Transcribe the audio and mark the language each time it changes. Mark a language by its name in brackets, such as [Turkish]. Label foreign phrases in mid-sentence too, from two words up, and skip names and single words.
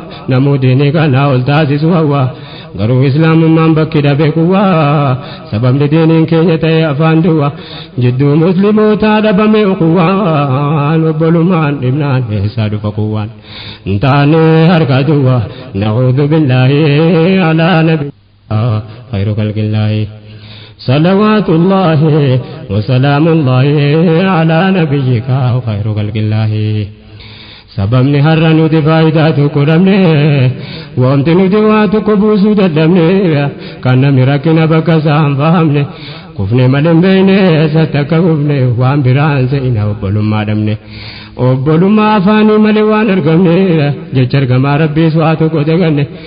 [Oromo] Namuu diinii kana ol taasisu hawwa. Garuu islaamummaan bakki dhabe kuwwa. Sababni diiniin keenya ta'e afaan duwwa. Jidduu muslimootaa dhabame kuwwa. Obbolummaan dhibnaan eessaa dhufa kuwwaan. Ntaane harka duwwa. [Arabic] نعوذ بالله على النبي. خير خلق الله. صلوات الله وسلام الله على نبيك خير خلق الله. [Oromo] Sababni har'a nuti faayidaa tokko dhabne, wanti nuti waa tokko buusuu dadhabne, kan namni rakkina bakka isaa hin fahamne, kufne malee hin beekne, eessatti akka kufne, waan biraan se'ina obbolummaa dhabne. Obbolummaa afaanii malee waan argamne, jecha ergamaa Rabbiis waa tokko daganne.